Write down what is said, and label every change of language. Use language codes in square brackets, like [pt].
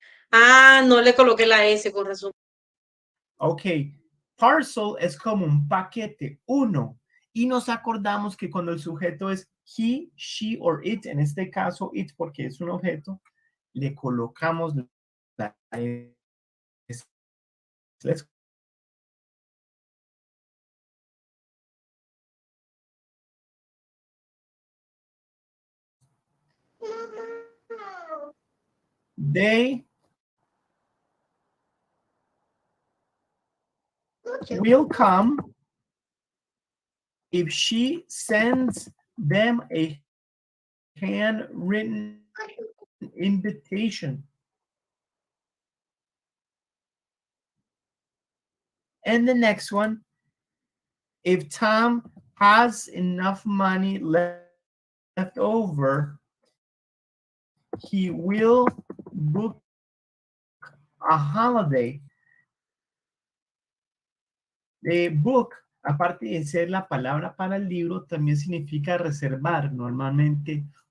[es] Ah, no le coloqué la S con razón. Ok, parcel es como un paquete, uno. Y nos acordamos que cuando el sujeto es he, she or it, en este caso it porque es un objeto, le colocamos la S. [en] Let's They will come if she sends them a handwritten invitation. And the next one, if Tom has enough money left over, he will book a holiday. [es] Book, aparte de ser la palabra para el libro, también significa reservar. Normalmente